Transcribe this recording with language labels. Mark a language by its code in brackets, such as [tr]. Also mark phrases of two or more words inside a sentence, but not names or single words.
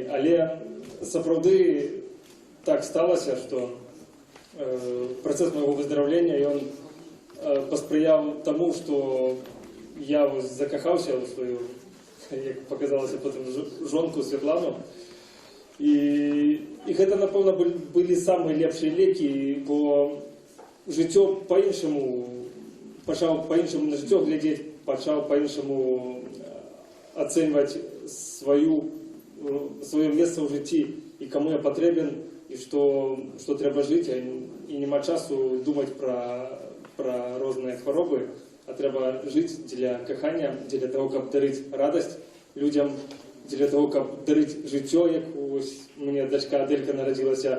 [be] Але сапраўды так сталася, што працэс майго выздараўлення ён паспрыяў таму, што я закахаўся ў сваю, як паказалася потым, жонку Святлану. І гэта, напэўна, былі самыя лепшыя лекі, бо жыццё па-іншаму почав по-іншому на життя [uk] глядіти, почав по-іншому оцінювати своє місце в житті і кому я потрібен, і що треба жити, і нема часу думати про різні хвороби, а треба жити для кохання, для того, щоб дарити радість людям, для того, щоб дарити життя, як ось у мене дочка Аделька народилася.